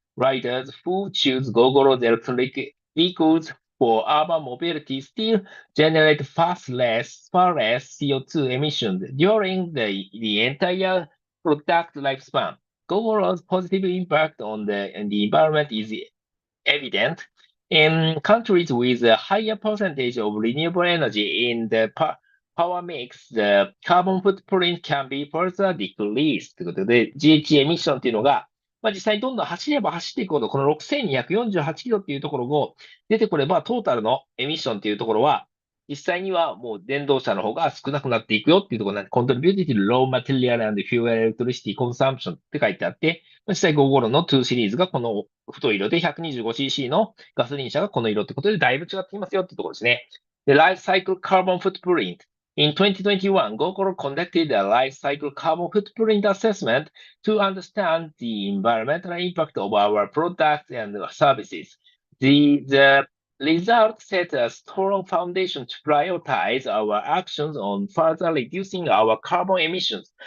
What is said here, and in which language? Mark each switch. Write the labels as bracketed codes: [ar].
[en] Riders who choose Gogoro's electric vehicles for urban mobility still generate far less CO2 emissions during the entire product lifespan. Gogoro's positive impact on the environment is evident. In countries with a higher percentage of renewable energy in the power mix, the carbon footprint can be further decreased [ja] ということで、GHG エミッションっていうのが、実際にどんどん走れば走っていくほど、この6248キロっていうところを出てくれば、トータルのエミッションっていうところは、実際にはもう電動車の方が少なくなっていくよっていうところなんで、 [en] contributed low material and fuel electricity consumption [ja] って書いてあって、実際556の2シリーズがこの太い色で 125cc のガソリン車がこの色ってことでだいぶ違っていますよってところですね。で、 [en] Life Cycle Carbon Footprint. In 2021, Gogoro conducted a life cycle carbon footprint assessment to understand the environmental impact of our products and services. The result set a strong foundation to prioritize our actions on further reducing our carbon emissions.